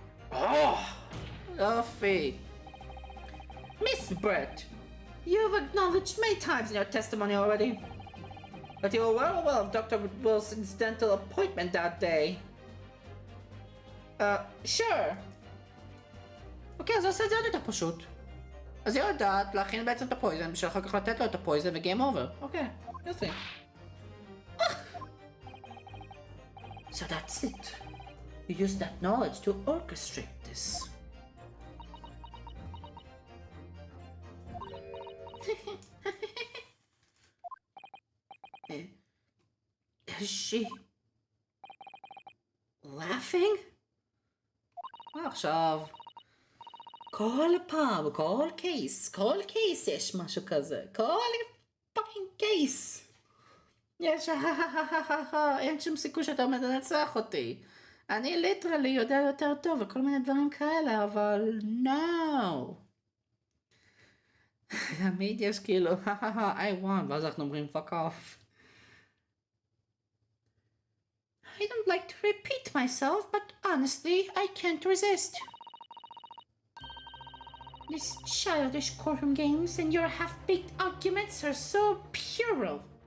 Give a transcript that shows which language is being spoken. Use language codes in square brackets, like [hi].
[en] Offie. Miss Brett, you've acknowledged many times in your testimony already that you were well aware of Dr. Wilson's dental appointment that day. Sure. [he] אוקיי, אז עושה את זה עוד יותר פשוט. אז היא יודעת להכין בעצם את הפויזן בשביל אחר כך לתת לו את הפויזן וגיים אובר. אוקיי, יופי. [en] So that's it. You used that knowledge to orchestrate this. Is she laughing? [he] עכשיו, כל פעם, כל קייס יש משהו כזה. כל פאקינג קייס. יש אין שום סיכוי שאתה עומד לנצח אותי. אני ליטרלי יודע יותר טוב וכל מיני דברים כאלה, אבל [en] no. [he] תמיד יש כאילו, [en] I won, [he] ואז אנחנו אומרים [en] fuck off. I don't like to repeat myself, but honestly, I can't resist. These childish courtroom games and your half-baked arguments are so puerile.